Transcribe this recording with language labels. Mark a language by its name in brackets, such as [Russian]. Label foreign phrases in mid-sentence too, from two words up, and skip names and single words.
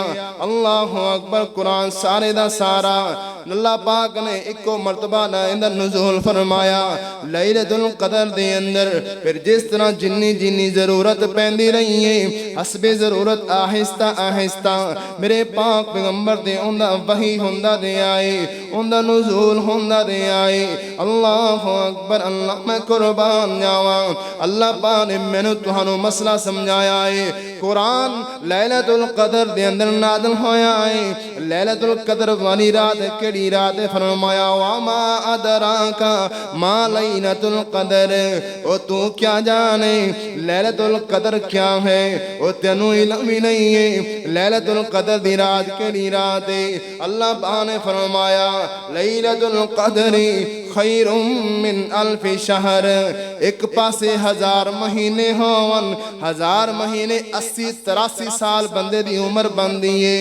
[Punjabi] اللہ اکبر، قرآن سارے دا سارا اللہ پاک نے ایک مرتبہ اندر نزول فرمایا لیلۃ القدر دے اندر۔ پھر جس طرح جنی ضرورت پیندی رہی ہے، حسب ضرورت آہستہ آہستہ میرے پاک پیغمبر دے اندہ وحی ہوندہ دے آئے، اندہ نزول ہوندہ دے آئے۔ اللہ اکبر، اللہ میں قربان جاواں۔ اللہ پاک نے میں نے تہانوں مسئلہ سمجھایا ہے۔ قرآن لیلۃ القدر دے اندر نازل ہویا ہے۔ لیلۃ القدر والی رات کیڑی رات فرمایا [Arabic] وَمَا أَدْرَاكَ مَا لَيْلَةُ الْقَدْرِ، [Punjabi] او [Urdu] تو کیا جانے لیلۃ القدر کیا ہے؟ [Punjabi] او تینوں علم ہی نہیں ہے لیلۃ القدر دی رات کیڑی رات ہے؟ اللہ پاک نے فرمایا [Arabic] لیلۃ القدر خیر من الف شہر، [Punjabi] ایک پاسے 1000 مہینے ہون، 1000 مہینے 80-83 سال بندے دی عمر بندی ہے۔